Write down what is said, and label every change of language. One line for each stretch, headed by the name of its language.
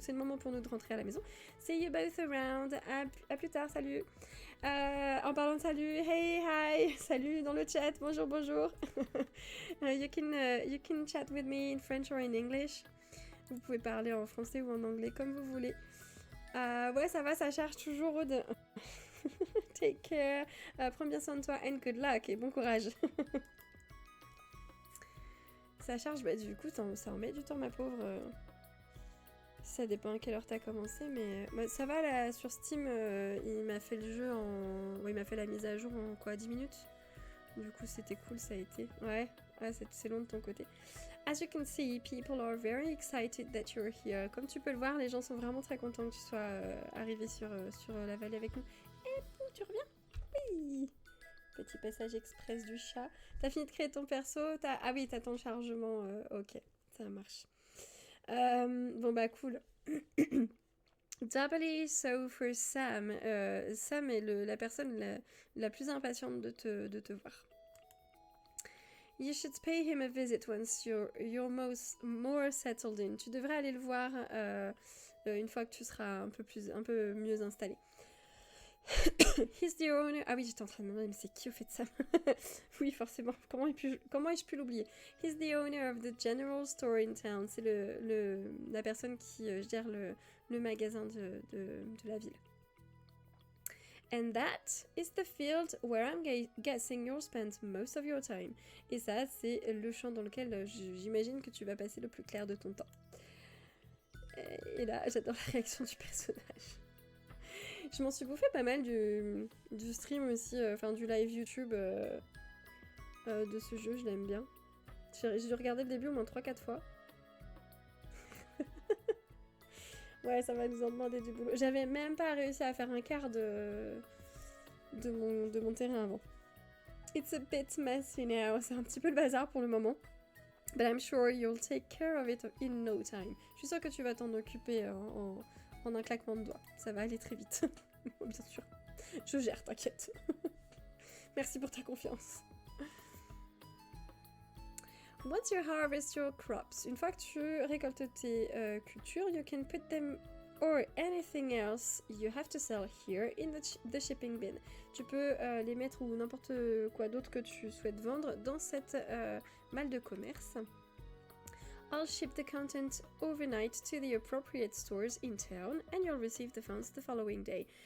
French: C'est le moment pour nous de rentrer à la maison.
English: See you both around.
French: À plus tard, salut. En parlant de salut, hey, hi, salut dans le chat, bonjour.
English: You can chat with me in French or in English.
French: Vous pouvez parler en français ou en anglais comme vous voulez. Ouais, ça va, ça charge toujours, Aude.
English: Take care.
French: Prends bien soin de toi
English: and good luck
French: et bon courage. Ça charge, bah du coup ça en met du temps, ma pauvre. Ça dépend à quelle heure t'as commencé, mais ça va là sur Steam. Il m'a fait le jeu il m'a fait la mise à jour en quoi, 10 minutes. Du coup c'était cool, ça a été. Ouais, c'est long de ton côté.
English: As you can see, people are very excited that you're here.
French: Comme tu peux le voir, les gens sont vraiment très contents que tu sois arrivé sur la vallée avec nous. Et tu reviens? Oui. Petit passage express du chat. T'as fini de créer ton perso? Ah oui, t'as ton chargement. Ok, ça marche. Bon bah cool.
English: Doubly so for Sam.
French: Sam est la personne la plus impatiente de te voir.
English: You should pay him a visit once you're more settled in.
French: Tu devrais aller le voir une fois que tu seras un peu mieux installé.
English: He's the owner...
French: Ah oui, j'étais en train de me demander, mais c'est qui au fait de ça? Oui, forcément. Comment ai-je pu l'oublier?
English: He's the owner of the general store in town.
French: C'est la personne qui gère le magasin de la ville.
English: And that is the field where I'm guessing you'll spend most of your time.
French: Et ça, c'est le champ dans lequel j'imagine que tu vas passer le plus clair de ton temps. Et là, j'adore la réaction du personnage. Je m'en suis bouffé pas mal du stream aussi, enfin du live YouTube de ce jeu, je l'aime bien. J'ai regardé le début au moins 3-4 fois. Ouais, ça va nous en demander du boulot. J'avais même pas réussi à faire un quart de mon terrain avant.
English: It's a bit messy now.
French: C'est un petit peu le bazar pour le moment.
English: But I'm sure you'll take care of it in no time.
French: Je suis sûre que tu vas t'en occuper en un claquement de doigts. Ça va aller très vite. Bien sûr. Je gère, t'inquiète. Merci pour ta confiance.
English: Once you harvest your crops,
French: une fois que tu récoltes tes cultures,
English: you can put them or anything else you have to sell here in the shipping bin.
French: Tu peux les mettre ou n'importe quoi d'autre que tu souhaites vendre dans cette malle de commerce.
English: I'll ship the content overnight to the appropriate stores in town and you'll receive the funds the following day.